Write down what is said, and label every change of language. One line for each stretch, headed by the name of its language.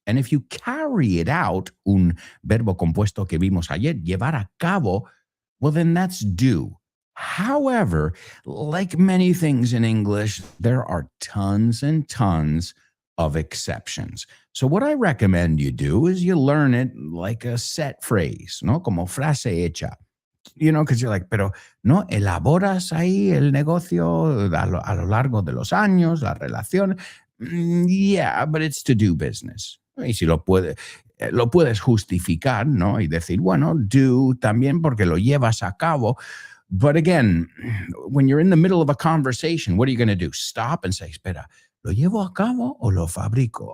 English: And if you carry it out,
Spanish: un verbo compuesto que vimos ayer, llevar a cabo,
English: well, then that's do. However, like many things in English, there are tons and tons of exceptions. So what I recommend you do is you learn it like a set phrase, ¿no?
Spanish: Como frase hecha.
English: Because you're like,
Spanish: pero no elaboras ahí el negocio a lo largo de los años, la relación.
English: Yeah, but it's to do business.
Spanish: Y si lo puedes justificar, ¿no? Y decir, bueno, do también porque lo llevas a cabo.
English: But again, when you're in the middle of a conversation, what are you going to do? Stop and say,
Spanish: espera, ¿lo llevo a cabo o lo fabrico?